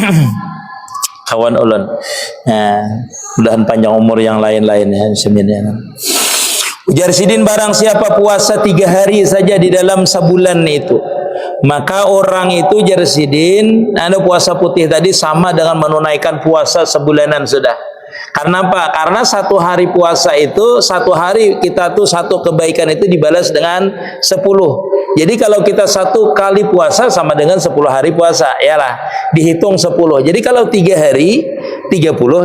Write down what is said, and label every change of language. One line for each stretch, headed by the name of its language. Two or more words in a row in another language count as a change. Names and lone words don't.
Indonesian: Kawan ulun. Nah, mudahan panjang umur yang lain-lainnya sebenarnya.
Banjar: Ujar Sidin
Indonesian: barang siapa puasa 3 hari saja di dalam sebulan itu, maka orang itu
Banjar: ujar Sidin
Indonesian: ada puasa putih tadi sama dengan menunaikan puasa sebulanan sudah. Karena apa? Karena 1 hari puasa itu 1 hari kita tuh 1 kebaikan itu dibalas dengan 10. Jadi kalau kita 1 kali puasa sama dengan 10 hari puasa, yalah dihitung 10. Jadi kalau 3 hari 30.